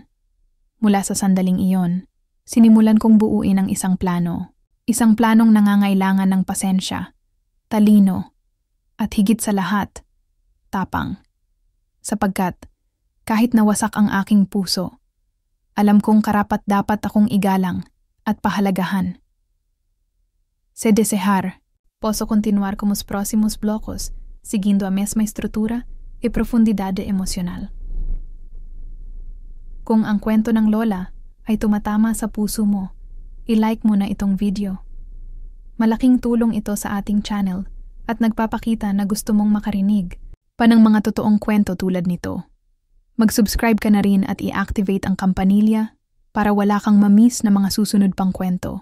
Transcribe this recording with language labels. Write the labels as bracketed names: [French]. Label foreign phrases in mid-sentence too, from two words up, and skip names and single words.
[Filipino] Mula sa sandaling iyon, sinimulan kong buuin ang isang planong nangangailangan ng pasensya, talino, at higit sa lahat, tapang. Sapagkat, kahit nawasak ang aking puso, alam kong karapat-dapat akong igalang at pahalagahan. [Portuguese] Se desejar, posso continuar como os próximos blocos, seguindo a mesma estrutura e profundidade emocional. [Filipino] Kung ang kwento ng lola ay tumatama sa puso mo, i-like mo na itong video. Malaking tulong ito sa ating channel at nagpapakita na gusto mong makarinig pa ng mga totoong kwento tulad nito. Mag-subscribe ka na rin at i-activate ang kampanilya para wala kang ma-miss na mga susunod pang kwento.